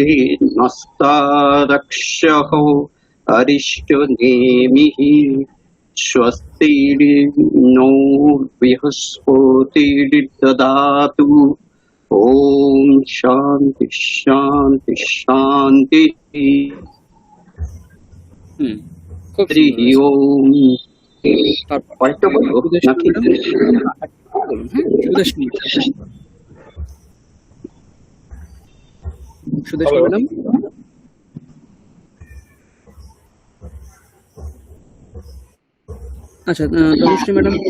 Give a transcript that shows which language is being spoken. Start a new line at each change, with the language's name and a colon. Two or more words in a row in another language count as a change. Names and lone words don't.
Sanskrit: नस्तारक्षः अरिष्टनेमिः स्वस्ति नो बृहस्पतिर्ददातु। ओम शांति शांति शांति।
Bangla: খুব हरि সুন্দর।
Sanskrit: ओम।
Bangla: তারপর পরেরটা বলবো নাকি? বলুন, হ্যাঁ সুদেশনী ম্যাডাম। আচ্ছা তনুশ্রী ম্যাডাম বলুন।